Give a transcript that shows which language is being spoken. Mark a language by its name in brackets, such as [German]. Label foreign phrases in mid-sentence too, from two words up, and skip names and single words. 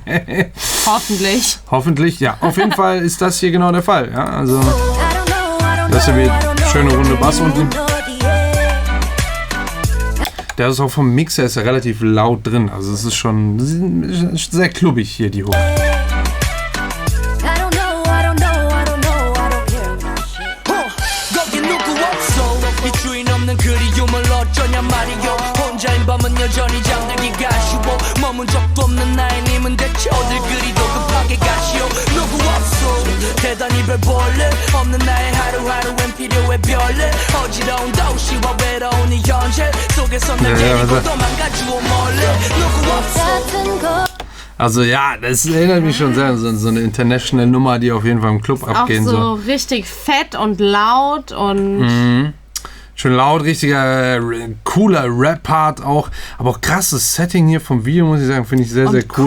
[German] Hoffentlich. Hoffentlich, ja. Auf jeden Fall ist das hier genau der Fall. Ja, also, das ist ja wieder schöne runde Bass unten. Der ist auch vom Mixer ist ja relativ laut drin. Also es ist schon sehr klubbig hier, die Hook. [Korean] 밤은 여전히 잠들기가 쉬워 머문 적도 없는 나의 님은 대체 어딜 그리도 급하게 가시오 누구 없소 대단히 별 볼일 없는 나의 하루하루엔 필요해 별일 어지러운 도시와 외로운 이 현실 속에서 날 데리고 도망가주오 몰래 누구 없소. [German] Also ja, das erinnert mich schon sehr an so eine international Nummer, die auf jeden Fall im Club abgehen soll. Auch so soll. richtig fett und laut und... Schön laut, richtiger, cooler Rap-Part auch. Aber auch krasses Setting hier vom Video, muss ich sagen, finde ich sehr, sehr cool.